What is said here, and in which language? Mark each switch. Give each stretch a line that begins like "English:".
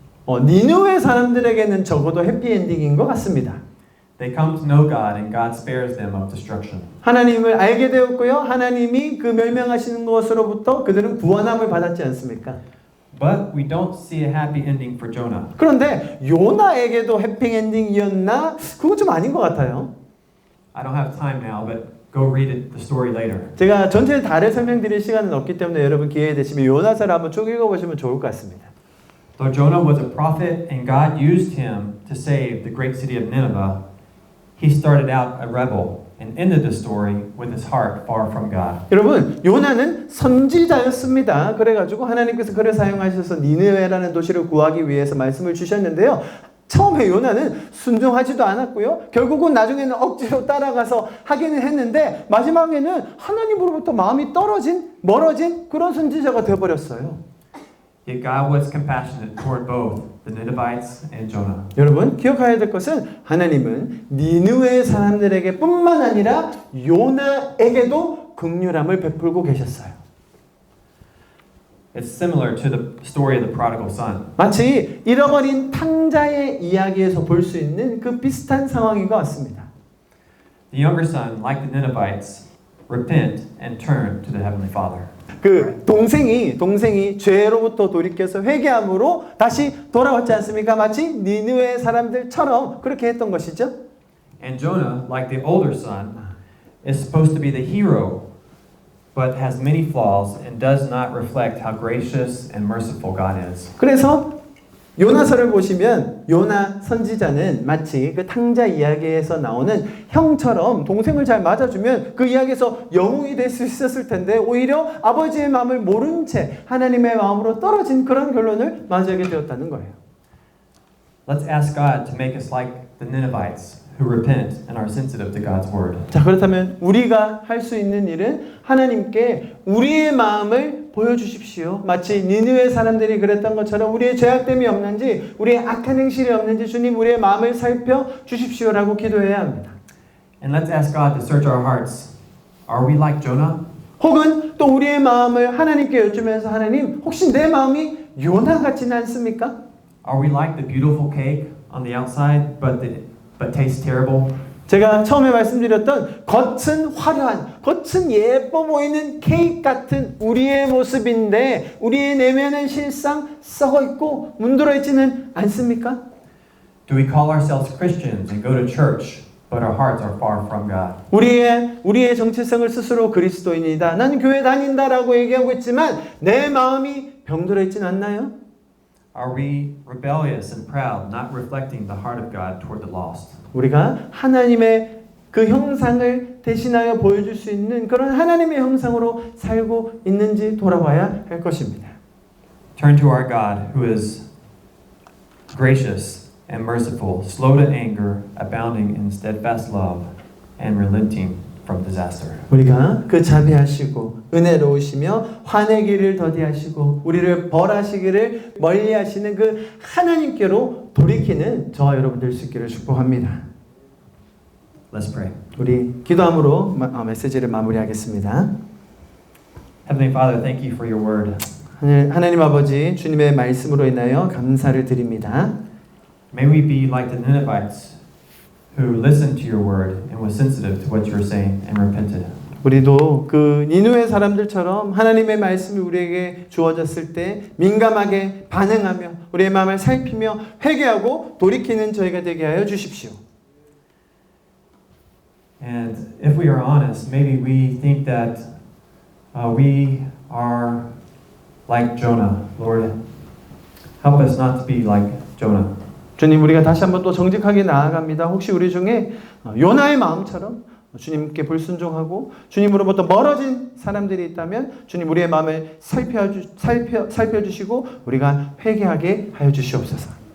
Korean: 니느웨 사람들에게는 적어도 해피엔딩인 것 같습니다.
English: They come to know God and God spares them of destruction.
Korean: 하나님을 알게 되었고요. 하나님이 그 멸명하시는 것으로부터 그들은 구원함을 받았지 않습니까?
English: But we don't see a happy ending for Jonah.
Korean: 그런데 요나에게도 해피엔딩이었나? 그건 좀 아닌 것 같아요.
English: I don't have time now, but go read the story later.
Korean: 제가 전체 다를 설명드릴 시간은 없기 때문에 여러분 기회 되시면 요나서를 한번 쭉 읽어보시면 좋을 것 같습니다.
English: Though Jonah was a prophet and God used him to save the great city of Nineveh, he started out a rebel and ended the story with his heart far from God.
Korean: 여러분, 요나는 선지자였습니다. 그래가지고 하나님께서 그를 사용하셔서 니느웨라는 도시를 구하기 위해서 말씀을 주셨는데요. 처음에 요나는 순종하지도 않았고요. 결국은 나중에는 억지로 따라가서 하기는 했는데 마지막에는 하나님으로부터 마음이 멀어진 그런 선지자가 되어버렸어요.
English: Yet God was compassionate toward both the Ninevites and Jonah.
Korean: 여러분 기억해야 될 것은 하나님은 니느웨 사람들에게 뿐만 아니라 요나에게도 긍휼함을 베풀고 계셨어요.
English: It's similar to the story of the prodigal son.
Korean: 마치 잃어버린 탕자의 이야기에서 볼 수 있는 그 비슷한 상황인 것 같습니다.
English: The younger son, like the Ninevites, repent and turn to the heavenly Father.
Korean: 그 동생이 죄로부터 돌이켜서 회개함으로 다시 돌아왔지 않습니까? 마치 니느웨 사람들처럼 그렇게 했던 것이죠.
English: And Jonah, like the older son, is supposed to be the hero, but has many flaws and does not reflect how gracious and merciful God is.
Korean: 그래서 요나서를 보시면 요나 선지자는 마치 그 탕자 이야기에서 나오는 형처럼 동생을 잘 맞아주면 그 이야기에서 영웅이 될 수 있었을 텐데 오히려 아버지의 마음을 모른 채 하나님의 마음으로 떨어진 그런 결론을 맞이하게 되었다는 거예요.
English: Let's ask God to make us like the Ninevites who repent and are sensitive to God's word.
Korean: 자, 그렇다면 우리가 할 수 있는 일은 하나님께 우리의 마음을 보여주십시오. 마치 니느웨 사람들이 그랬던 것처럼 우리의 죄악됨이 없는지 우리의 악한 행실이 없는지 주님 우리의 마음을 살펴주십시오라고 기도해야 합니다.
English: And let's ask God to search our hearts. Are we like Jonah?
Korean: 혹은 또 우리의 마음을 하나님께 여쭈면서 하나님 혹시 내 마음이 요나 같지는 않습니까?
English: Are we like the beautiful cake on the outside but tastes terrible?
Korean: 제가 처음에 말씀드렸던 겉은 화려한, 겉은 예뻐 보이는 케이크 같은 우리의 모습인데 우리의 내면은 실상 썩어 있고 문드러 있지는 않습니까?
English: Do we call ourselves Christians and go to church, but our hearts are far from God?
Korean: 우리의 정체성을 스스로 그리스도인이다. 나는 교회 다닌다라고 얘기하고 있지만 내 마음이 병들어 있지는 않나요?
English: Are we rebellious and proud, not reflecting the heart of God toward the lost?
Korean: 우리가 하나님의 그 형상을 대신하여 보여줄 수 있는 그런 하나님의 형상으로 살고 있는지 돌아봐야 할 것입니다.
English: Turn to our God who is gracious and merciful, slow to anger, abounding in steadfast love, and relenting from disaster.
Korean: 우리가 그 자비하시고 은혜로우시며 화내기를 더디하시고 우리를 벌하시기를 멀리하시는 그 하나님께로 돌이키는 저와 여러분 될 수 있기를 축복합니다.
English: Let's pray.
Korean: 우리 기도함으로 메시지를 마무리하겠습니다.
English: Heavenly Father, thank you for your word.
Korean: 하나님 아버지 주님의 말씀으로 인하여 감사를 드립니다.
English: May we be like the Ninevites who listened to your word and was sensitive to what you were saying and repented.
Korean: 우리도 그 니느웨 사람들처럼 하나님의 말씀이 우리에게 주어졌을 때 민감하게 반응하며 우리의 마음을 살피며 회개하고 돌이키는 저희가 되게 하여 주십시오.
English: And if we are honest, maybe we think that we are like Jonah. Lord, help us not to be like Jonah.
Korean: 주님 우리가 다시 한번 또 정직하게 나아갑니다. 혹시 우리 중에 요나의 마음처럼 주님께 불순종하고 주님으로부터 멀어진 사람들이 있다면 주님 우리의 마음을 살펴주시고 우리가 회개하게 하여 주시옵소서.